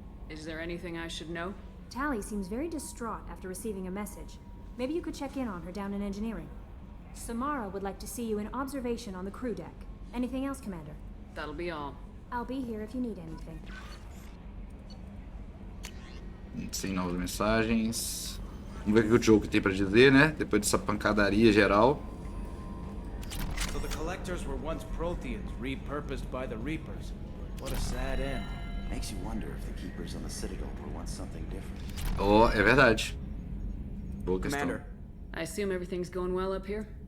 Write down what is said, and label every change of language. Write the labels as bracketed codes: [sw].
[en] Is there anything I should know? Tally seems very distraught after receiving a message. Maybe you could check in on her down in engineering. Samara would like to see you in observation on the crew deck. Anything else, Commander? That'll be all. I'll be here if you need anything. [pt] Sem novas mensagens. Vamos ver o que o jogo tem pra dizer, né? Depois dessa pancadaria geral. [en] So the collectors were once Protheans, repurposed by the Reapers. What a sad end. Makes you wonder if the keepers on the Citadel were once something different. [pt] Oh, é verdade. Boa questão. [en] Commander. I assume everything's going well up here?